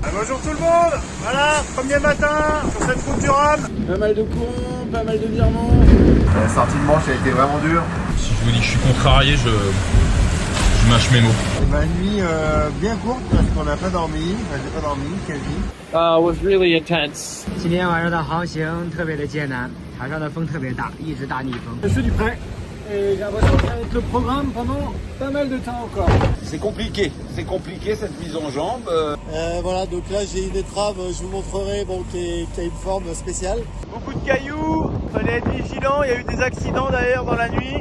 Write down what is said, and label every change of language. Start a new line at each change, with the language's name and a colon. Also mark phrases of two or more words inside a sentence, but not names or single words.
French: Bonjour tout le monde. Voilà, premier matin sur cette route du Rhum. Pas mal de courants, pas mal de virements. La sortie de manche a été vraiment dure. Si je vous dis que je suis contrarié, je mâche mes mots. Une nuit bien courte parce qu'on n'a pas dormi, j'ai pas dormi quasi.
English: Was really intense.
Chinese: 今天晚上的航行特别的艰难，海上的风特别大，一直大逆风。
French: Je suis du prêt. Et j'ai l'impression que ça va être le programme pendant pas mal de temps encore. C'est compliqué cette mise en jambe. Voilà, donc là j'ai une étrave, je vous montrerai, qui a une forme spéciale. Beaucoup de cailloux, fallait être vigilant, il y a eu des accidents d'ailleurs dans la nuit.